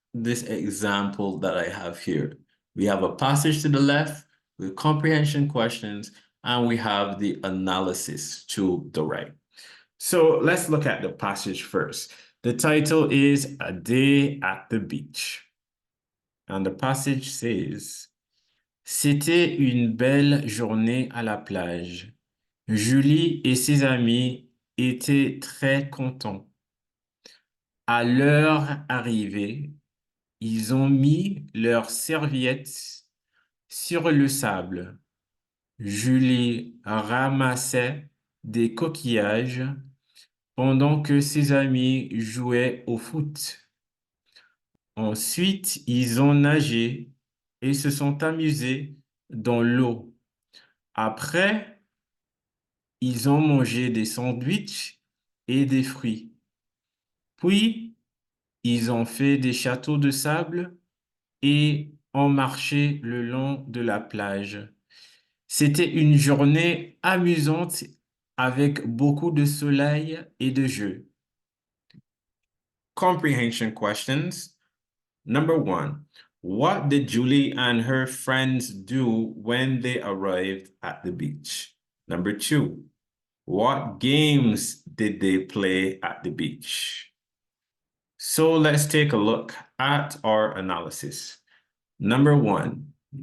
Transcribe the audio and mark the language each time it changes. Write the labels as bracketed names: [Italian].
[English] this example that I have here. We have a passage to the left with comprehension questions, and we have the analysis to the right. So let's look at the passage first. The title is A Day at the Beach. And the passage says, [French] C'était une belle journée à la plage. Julie et ses amis étaient très contents. À leur arrivée, ils ont mis leurs serviettes sur le sable. Julie ramassait des coquillages pendant que ses amis jouaient au foot. Ensuite, ils ont nagé et se sont amusés dans l'eau. Après, ils ont mangé des sandwichs et des fruits. Puis, ils ont fait des châteaux de sable et ont marché le long de la plage. C'était une journée amusante avec beaucoup de soleil et de jeux. [English] Comprehension questions. Number 1. What did Julie and her friends do when they arrived at the beach? Number 2. What games did they play at the beach? So let's take a look at our analysis. Number 1.